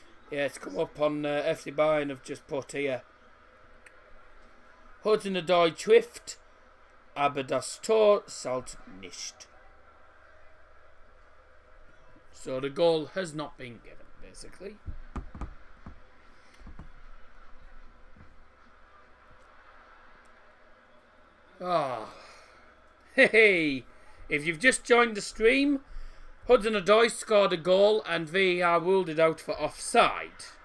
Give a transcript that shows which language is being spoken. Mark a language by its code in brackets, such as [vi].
[en] Yeah, it's come up on FC Bayern. I've just put here. [de] Hudson-Odoi trifft, aber das Tor zählt nicht. [en] So the goal has not been given, basically. Ah, hey! If you've just joined the stream, Hudson-Odoi scored a goal and VAR ruled it out for offside.